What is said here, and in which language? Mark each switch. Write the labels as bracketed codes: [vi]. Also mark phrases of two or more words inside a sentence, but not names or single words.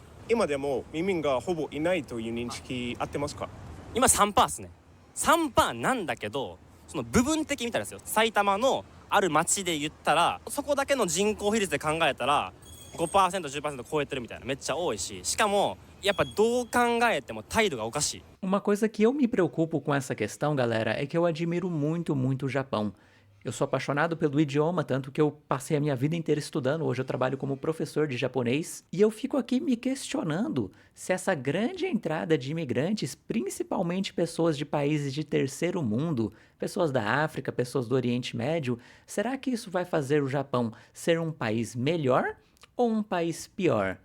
[ja] 今でも移民がほぼいないという認識合ってますか。今 3% ですね。3% なんだけど、その部分的みたいですよ。埼玉のある町で言ったら、そこだけの人口比率で考えたら 5%、10% 超えてるみたいな、めっちゃ多いし、しかもやっぱどう考えても態度がおかしい。 [pt] Uma coisa que eu me preocupo com essa questão, galera, é que eu admiro muito, muito o Japão. Eu sou apaixonado pelo idioma, tanto que eu passei a minha vida inteira estudando. Hoje eu trabalho como professor de japonês e eu fico aqui me questionando se essa grande entrada de imigrantes, principalmente pessoas de países de terceiro mundo, pessoas da África, pessoas do Oriente Médio, será que isso vai fazer o Japão ser um país melhor ou um país pior?